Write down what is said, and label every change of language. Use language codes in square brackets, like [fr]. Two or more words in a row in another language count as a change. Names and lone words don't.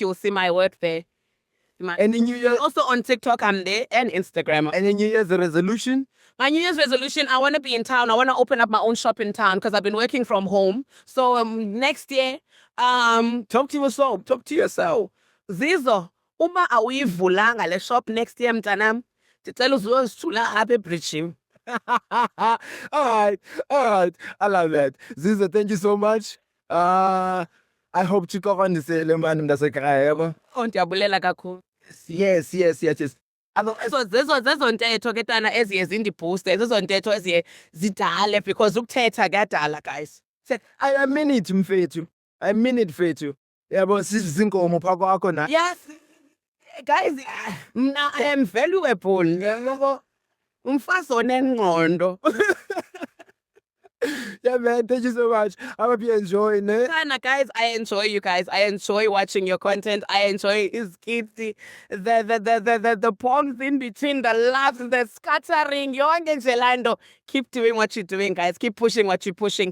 [en] You'll see my word there. And in New Year, also on TikTok, I'm there, and Instagram. And in New Year's resolution? My New Year's resolution, I want to be in town. I want to open up my own shop in town because I've been working from home. So next year, talk to yourself. [xh] Zizo, uma awuyivulanga le shop [en] next year [xh] mntanam, ndicela uzosithula apha eBridge. [en] All right. I love that. Zizo, thank you so much. I hope to cover on this element that's a cry. [xh] Oh, ndiyabulela kakhulu. [en] Yes. [xh] So zezo ntetho ke tana eziye zindibooste, zezo ntetho eziye zidale because ukuthetha kuyadala, [en] guys. I mean it, [xh] mfethu. Yabo sizinkomo pha kwakho na. [en] Yes. Guys, mna I am valuable. [xh] Yabo. Umfazi onengqondo. [en] Yeah, man, thank you so much. I hope you enjoy it. Guys, I enjoy you guys. I enjoy watching your content. I enjoy his kids, the poems in between, the laughs, the scattering. Keep doing what you're doing, guys. Keep pushing what you're pushing.